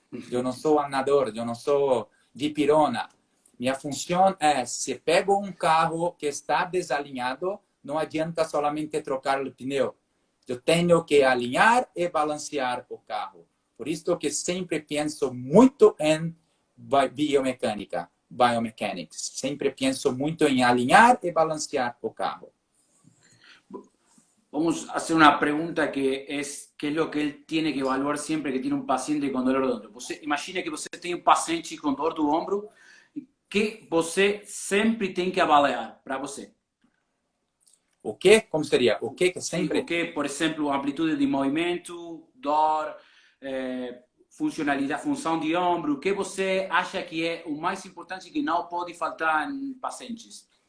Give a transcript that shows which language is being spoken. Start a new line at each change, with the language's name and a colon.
Portuguese: Eu não sou andador, eu não sou dipirona. Minha função é, se pego um carro que está desalinhado, não adianta solamente trocar o pneu. Eu tenho que alinhar e balancear o carro. Por isso que sempre penso muito em biomecânica, biomechanics. Sempre penso muito em alinhar e balancear o carro.
Spanish: Vamos a hacer una pregunta que es lo que él tiene que evaluar siempre que tiene un paciente con dolor de ombro.
Portuguese: Você, imagina que você tem um paciente com dor do ombro que você sempre tem que avaliar para você. O que? Como seria? O que sempre? O que, por exemplo, amplitude de movimento, dor, funcionalidade, função de ombro. O que você acha que é o mais importante que não pode faltar em pacientes?